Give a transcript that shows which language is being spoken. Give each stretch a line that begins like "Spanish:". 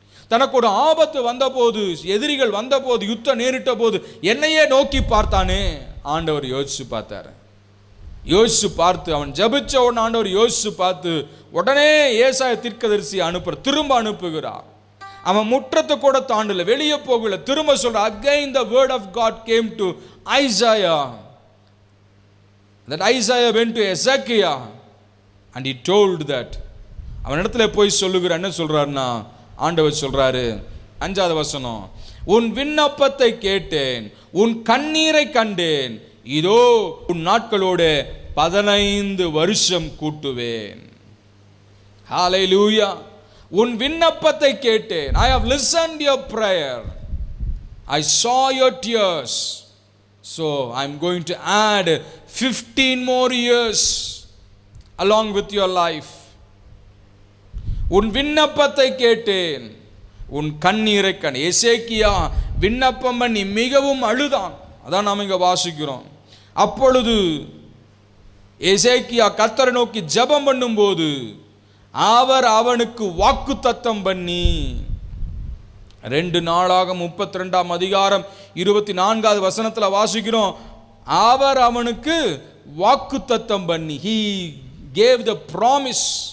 Tamil: தனக்கு ஒரு ஆபத்து வந்தபோது, எதிரிகள் வந்தபோது, யுத்தம் நேரிட்ட போது என்னையே நோக்கி பார்த்தானே. ஆண்டவர் யோசிச்சு பார்த்தார். யோசிச்சு பார்த்து அவன் ஜெபிச்ச உடனே ஆண்டவர் யோசிச்சு பார்த்து உடனே ஏசாயா தீர்க்கதரிசி திரும்ப அனுப்புகிறார். அவன் முற்றத்தை கூட தாண்டல, வெளியே போகல, திரும்ப சொல்ற.
English: Again the word of God came to Isaiah. That Isaiah went to Ezekiel and he told that.
Tamil: அவன் இடத்துல போய் சொல்லுகிற என்ன சொல்றாருன்னா, ஆண்டவர் சொல்றாரு 5வது வசனம், உன் விண்ணப்பத்தை கேட்டேன், உன் கண்ணீரை கண்டேன், இதோ உன் நாட்களோட 15 வருஷம் கூட்டுவேன். ஹalleluya. உன் விண்ணப்பத்தை கேட்டேன்.
English: I have listened your prayer. I saw your tears. So I am going to add 15 more years along with your life.
Tamil: உன் விண்ணப்பத்தை கேட்டேன், உன் கண்ணீரை கண்டேன். எசேக்கியா விண்ணப்பம் பண்ணி மிகவும் அழுதான். அதான் நாம் இங்க வாசிக்கிறோம். அப்பொழுது எசேக்கியா கர்த்தரை நோக்கி ஜெபம் பண்ணும்போது அவர் அவனுக்கு வாக்குத்தத்தம் பண்ணி, 2 நாளாகமம் 32ஆம் அதிகாரம் 24வது வசனத்தில் வாசிக்கிறோம், அவர் அவனுக்கு வாக்குத்தத்தம் பண்ணி,
English: he gave the promise.